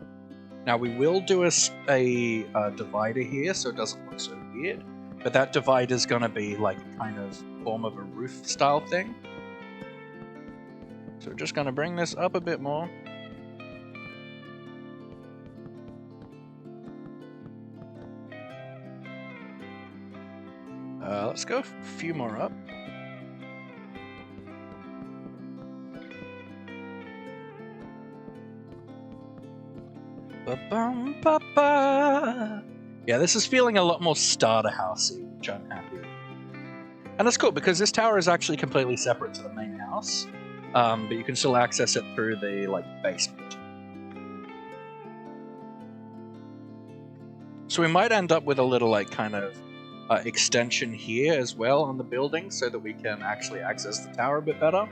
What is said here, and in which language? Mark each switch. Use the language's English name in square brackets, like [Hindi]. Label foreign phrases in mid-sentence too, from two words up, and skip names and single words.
[English] Now we will do a divider here so it doesn't look so weird, but that divider is going to be like a kind of form of a roof style thing. So we're just going to bring this up a bit more. Let's go a few more up. Ba-bum-ba-ba. Yeah, this is feeling a lot more starter housey, which I'm happy with. And that's cool because this tower is actually completely separate to the main house, but you can still access it through the basement. So we might end up with a little kind of extension here as well on the building so that we can actually access the tower a bit better.